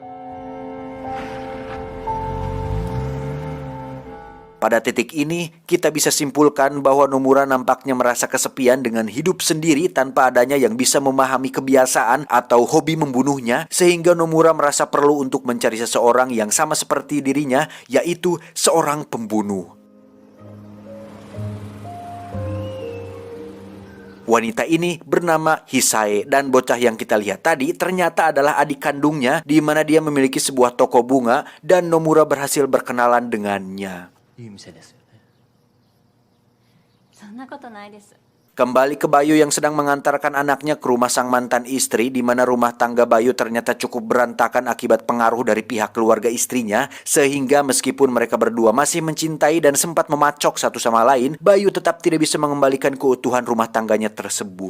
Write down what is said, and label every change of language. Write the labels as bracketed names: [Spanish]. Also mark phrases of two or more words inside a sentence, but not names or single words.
[Indonesian] Pada titik ini, kita bisa simpulkan bahwa Nomura nampaknya merasa kesepian dengan hidup sendiri tanpa adanya yang bisa memahami kebiasaan atau hobi membunuhnya, sehingga Nomura merasa perlu untuk mencari seseorang yang sama seperti dirinya, yaitu seorang pembunuh. Wanita ini bernama Hisae, dan bocah yang kita lihat tadi ternyata adalah adik kandungnya, di mana dia memiliki sebuah toko bunga dan Nomura berhasil berkenalan dengannya. [Japanese] いい店ですよね。そんなことないです。 [Indonesian] Kembali ke Bayu yang sedang mengantarkan anaknya ke rumah sang mantan istri, di mana rumah tangga Bayu ternyata cukup berantakan akibat pengaruh dari pihak keluarga istrinya, sehingga meskipun mereka berdua masih mencintai dan sempat memacok satu sama lain, Bayu tetap tidak bisa mengembalikan keutuhan rumah tangganya tersebut.